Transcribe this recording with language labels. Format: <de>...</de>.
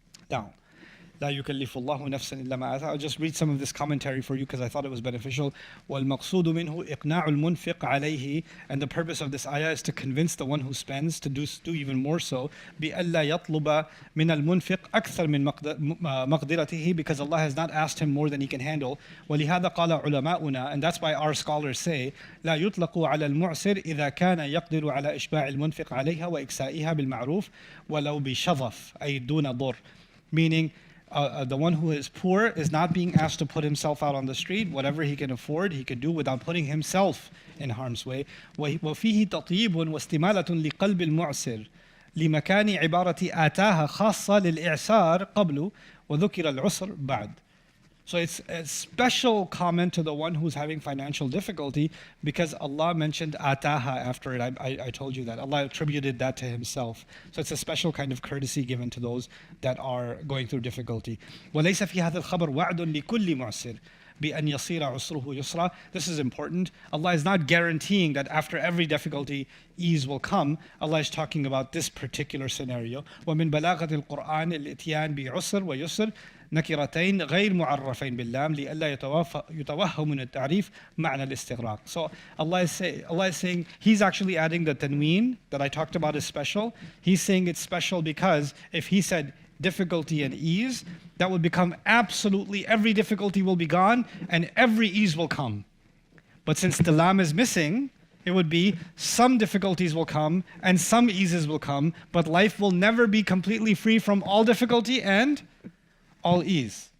<en>Now,</en> <ar>لا يكلف الله نفسا إلا ما آتاها.</ar> <en>I'll just read some of this commentary for you because I thought it was beneficial.</en> <ar>وَالْمَقْصُودُ مِنْهُ إِقْنَاعُ الْمُنْفِقْ عَلَيْهِ.</ar> <en>And the purpose of this ayah is to convince the one who spends to do even more so.</en> <ar>بِأَلَّا يَطْلُبَ مِنَ الْمُنْفِقْ أَكْثَرْ مِنْ مَقْدِرَتِهِ.</ar> <en>Because Allah has not asked him more than he can handle.</en> <ar>وَلِهَذَا قَالَ عُلَمَاؤُنَا.</ar> <en>And that's why our scholars say</en> <ar>لا يطلق على المعسر إذا كان يقدر على إشباع المنفق عليها وإكسائها بالمعروف ولو بشظف أي دون ضر.</ar> <en>Meaning, the one who is poor is not being asked to put himself out on the street. Whatever he can afford, he can do without putting himself in harm's way.</en> <ar>وفيه تطيب واستمالة لقلب المعسر لمكان عبارة آتاها خاصة للإعسار قبل وذكر العسر بعد.</ar> <en>So it's a special comment to the one who's having financial difficulty because Allah mentioned ataha after it. I told you that. Allah attributed that to himself. So it's a special kind of courtesy given to those that are going through difficulty.</en> <ar>وَلَيْسَ فِي هَذَا الْخَبَرْ وَعْدٌ لِكُلِّ مُعْسِرٍ بِأَنْ يَصِيرَ عُسْرُهُ يُسْرًا.</ar> <en>This is important. Allah is not guaranteeing that after every difficulty, ease will come. Allah is talking about this particular scenario.</en> <ar>وَمِن بَلَاغَةِ الْقُرْآنِ الْإِتْيَانِ بِعُسْرٍ وَيُسْرٍ نكرتين غير معرفين باللام لئلا يتوهم من التعريف معنى الاستغراق.</ar> <en>So Allah is saying He's actually adding the tanween that I talked about is special. He's saying it's special because if He said difficulty and ease, that would become absolutely every difficulty will be gone and every ease will come. But since the lam is missing, it would be some difficulties will come and some eases will come, but life will never be completely free from all difficulty and all ease.</en>